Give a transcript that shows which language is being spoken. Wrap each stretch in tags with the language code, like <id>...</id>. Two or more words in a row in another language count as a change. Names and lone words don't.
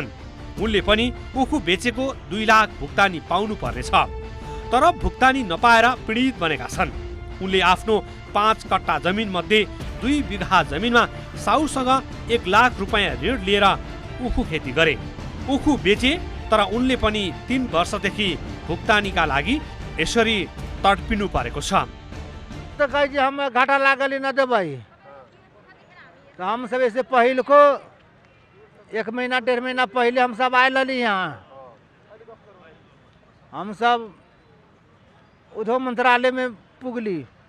<ne>उनले पनि उखु बेचेको 2 लाख भुक्तानी पाउनु पर्नेछ, तर भुक्तानी नपाएर पीडित बनेका छन्। उनले आफ्नो 5 कट्टा जमिन मध्ये 2 बिघा जमिनमा साउसँग 1 लाख रुपैयाँ ऋण लिएर उखु खेती गरे। उखु बेचे तर उनले पनि 3 वर्षदेखि भुक्तानीका लागि यसरी तडपिनु परेको छ।</ne> <mai>तो कही हम घाटा लागल न देबै तो हम सब ऐसे पहल को 1 महीना 1.5 महीना पहले हम सब आए लली यहाँ। हम सब उद्योग मंत्रालय में पुगली।</mai>